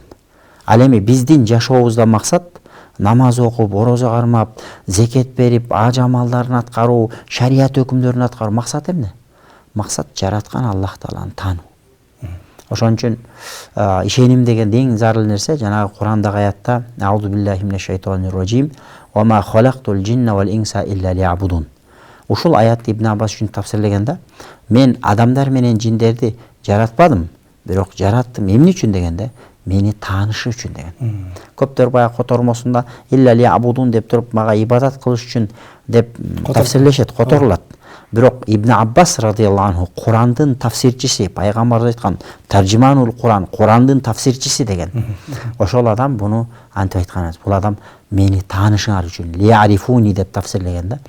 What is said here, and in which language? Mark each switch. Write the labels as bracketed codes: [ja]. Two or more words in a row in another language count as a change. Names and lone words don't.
[ky] Ал эми биздин жашообузда максат намаз окуп, орозо кармап, зекет берип, аж амалдарын аткаруу, шарият өкүмдөрүн аткаруу максат эмне? Максат жараткан Аллах Тааланы таануу. Ошон үчүн ишеним деген эң зарыл нерсе жанагы Курандагы аятта [ar] أعوذ بالله من الشيطان الرجيم وما خلقت الجن والإنس إلا ليعبدون. [ky] Ушул аятты Ибн Аббас үчүн тафсирлегенде, мен адамдар менен жиндерди жаратпадым, бирок жараттым эмне үчүн дегенде, мени таанышы үчүн деген. Көптөр баягы котормосунда [ar] إلا ليعبدون [ky] деп туруп, мага ибадат кылыш үчүн деп тафсирлешет, которулат. Бирок Ибн Аббас [ar] رضي الله عنه [ky] Курандын тафсирчиси, пайгамбар айткан [ar] ترجمان القرآن, [ky] Курандын тафсирчиси деген. Ошол адам буну антип айткан. Бул адам мени таанышыңар үчүн лиарифуни деп тафсирлеген да.